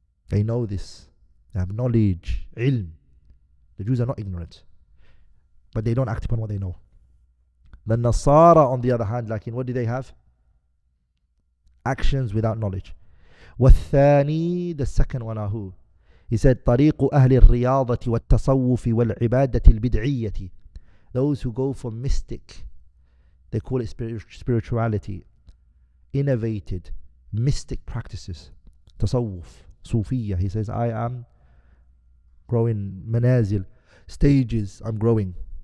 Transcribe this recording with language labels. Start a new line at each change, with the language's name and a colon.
English: They know this. They have knowledge, ilm. The Jews are not ignorant, but they don't act upon what they know. The Nasara, on the other hand, like in what do they have? Actions without knowledge.
Arabic: والثاني,
English: the second one are who? He said,
Arabic: طريق أهل الرياضة والتصوف والعبادة البدعية.
English: Those who go for mystic, they call it spirituality, innovated, mystic practices. Tasawwuf, Sufiya. He says, I am growing manazil, stages, I'm growing.